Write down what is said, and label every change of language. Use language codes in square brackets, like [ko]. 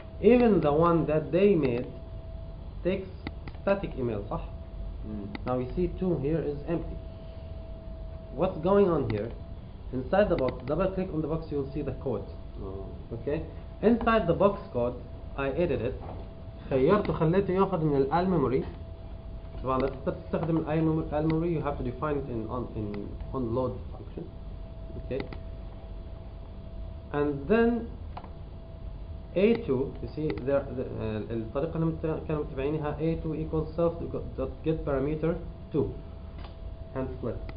[en] Even the one that they made takes static email, صح? Now you see 2 here is empty. What's going on here? Inside the box, double click on the box, you'll see the code. Okay? Inside the box code, I edited. [ar] خيرته خليته ياخذ من ال memory. طبعا لا تستخدم ال [en] memory, you have to define it in onload function. Okay? And then A2, you see there [ar] الطريقة اللي كانوا متبعينها [en] A2 equals self.get parameter 2 and split.